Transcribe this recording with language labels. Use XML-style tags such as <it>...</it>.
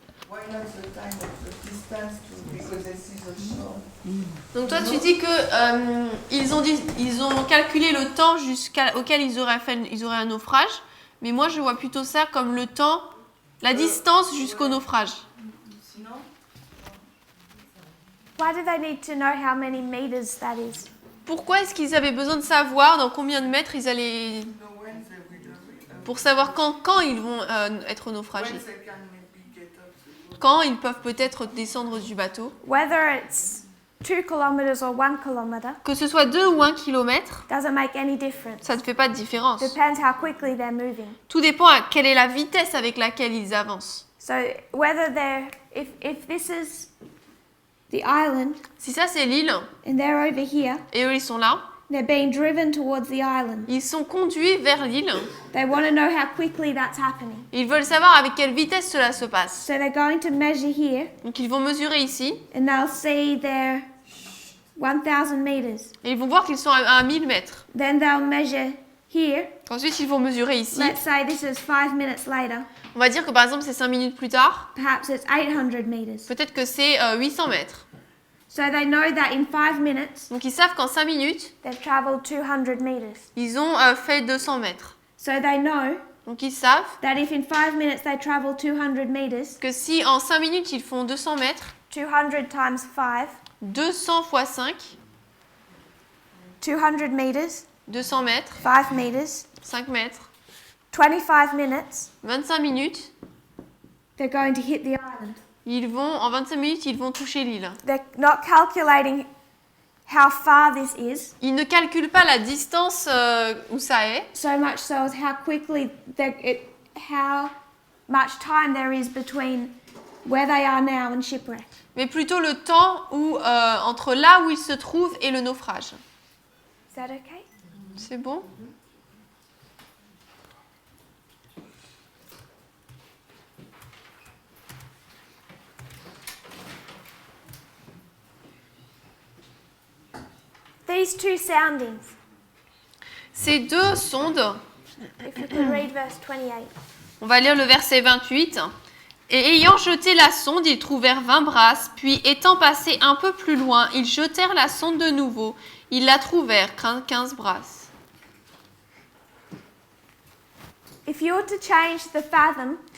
<en>Why not the time of the distance to, because they see the shore?</en> <fr>Donc toi tu dis que ils ont calculé le temps auquel ils auraient un naufrage, mais moi je vois plutôt ça comme le temps, la distance jusqu'au naufrage. Sinon,</fr> <en>Why do they need to know how many meters that is?</en> <fr>Pourquoi est-ce qu'ils avaient besoin de savoir dans combien de mètres ils allaient,</fr> <en>you know when they will</en> <fr>pour savoir quand ils vont être</fr> <en>when</en> <fr>naufragés,</fr> <en>they can maybe get up the boat.</en> <fr>quand ils peuvent peut-être descendre du bateau.</fr> <en>Whether it's 2 kilometers or 1 kilometer</en> <fr>Que ce soit 2 ou 1 kilomètre,</fr> <en>doesn't make any difference.</en> <fr>ça ne fait pas de différence.</fr> <en>Depends how quickly they're moving.</en> <fr>Tout dépend à quelle est la vitesse avec laquelle ils avancent.</fr> <en>So whether they're, if this is the island</en> <fr>Si ça c'est l'île,</fr> <en>and they're over here,</en> <fr>et eux ils sont là,</fr> <en>they're being driven towards the island.</en> <fr>ils sont conduits vers l'île.</fr> <en>They want to know how quickly that's happening.</en> <fr>Ils veulent savoir avec quelle vitesse cela se passe.</fr> <en>So they're going to measure here</en> <fr>Donc ils vont mesurer ici</fr> <en>and they'll see they're 1,000 meters.</en> <fr>et ils vont voir qu'ils sont à 1000 mètres.</fr> <en>Then they'll measure here.</en> <fr>Ensuite ils vont mesurer ici.</fr> <en>Let's say this is 5 minutes later.</en> <fr>On va dire que par exemple c'est 5 minutes plus tard.</fr> <en>Perhaps it's 800 meters.</en> <fr>Peut-être que c'est 800 mètres.</fr> <en>So they know that in 5 minutes</en> <fr>Donc ils savent qu'en 5 minutes,</fr> <en>they've traveled 200 meters.</en> <fr>ils ont fait 200 mètres.</fr> <en>So they know</en> <fr>Donc ils savent</fr> <en>that if in 5 minutes they travel 200 meters,</en> <fr>que si en 5 minutes ils font 200 mètres,</fr> <en>200 times 5,</en> <fr>200 fois 5,</fr> <en>200 meters,</en> <fr>200 mètres,</fr> <en>5 meters,</en> <fr>5 mètres,</fr> <en>25 minutes,</en> <fr>25 minutes,</fr> <en>they're going to hit the island.</en> <fr>en 25 minutes, ils vont toucher l'île.</fr> <en>They're not calculating how far this is,</en> <fr>Ils ne calculent pas la distance où ça est,</fr> <en>so much so as how quickly how much time there is between where they are now and shipwreck.</en> <fr>mais plutôt le temps où, entre là où ils se trouvent et le naufrage.</fr> <en>Is that okay?</en> <fr>C'est bon?</fr> <en>These two soundings,</en> <fr>Ces deux sondes,</fr> <en>if you could read verse 28.</en> <fr>on va lire le verset 28. Et ayant jeté la sonde, ils trouvèrent 20 brasses, puis étant passés un peu plus loin, ils jetèrent la sonde de nouveau. Ils la trouvèrent, 15 brasses.</fr> <en>If you were to change the fathom</en>